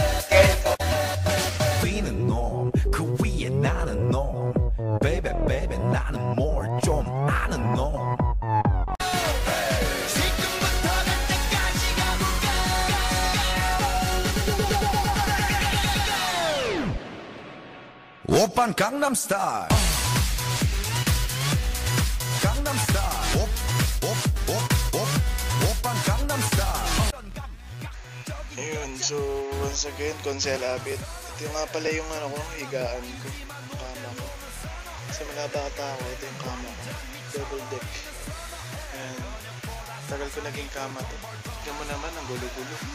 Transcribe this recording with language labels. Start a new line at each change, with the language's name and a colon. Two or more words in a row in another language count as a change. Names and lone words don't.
Korean: 위는 놈, 그 위에 나는 놈
English: Baby baby
Korean: 나는 뭘 좀 아는 놈 지금부터 갈 때까지 가볼까 오빤 강남스타일 강남스타일 오빤 강남스타일
Filipino: Ayun,
English: so once again,
Filipino: Consel Abit. Ito nga pala yung higaan ko, kama ko. Sa mga bata ko, ito yung kama ko.
English: Double deck.
Filipino: Ayan. Tagal ko naging kama to. Tignan mo naman, ang gulo-gulo.